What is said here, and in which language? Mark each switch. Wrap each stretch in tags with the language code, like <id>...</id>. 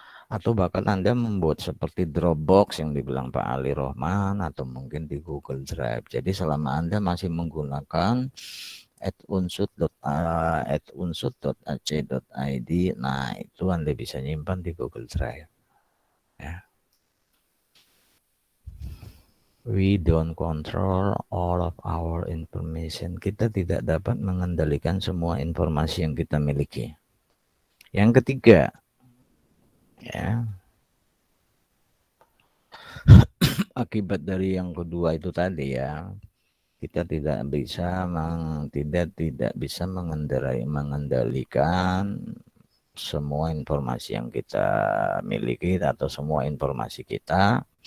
<id>Atau bahkan Anda membuat seperti Dropbox yang dibilang Pak Ali Rohman, atau mungkin di Google Drive. Jadi selama Anda masih menggunakan @unsut.ac.id, nah itu Anda bisa nyimpan di Google Drive. Ya.</id> <en>We don't control all of our information.</en> <id>Kita tidak dapat mengendalikan semua informasi yang kita miliki. Yang ketiga, ya, akibat dari yang kedua itu tadi ya, kita tidak bisa mengendalikan semua informasi yang kita miliki atau semua informasi kita.</id>